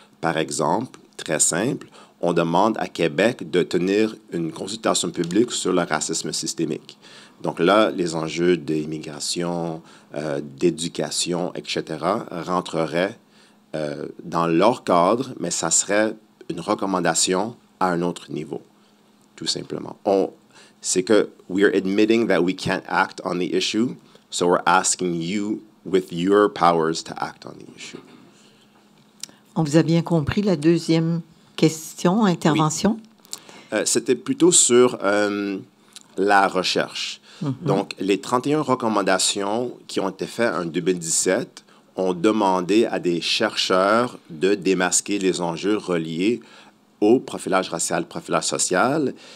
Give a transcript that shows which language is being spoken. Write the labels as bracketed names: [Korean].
[French] Par exemple, très simple, on demande à Québec de tenir une consultation publique sur le racisme systémique. Donc là, les enjeux d'immigration, d'éducation, etc., rentreraient dans leur cadre, mais ça serait une recommandation à un autre niveau, tout simplement. C'est que [English] we are admitting that we can't act on the issue, so we're asking you with your powers to act on the issue. [French] On vous a bien compris la deuxième question, intervention? Oui. C'était plutôt sur la recherche. Donc, les 31 recommandations qui ont été faites en 2017 ont demandé à des chercheurs de démasquer les enjeux reliés au profilage racial, profilage social.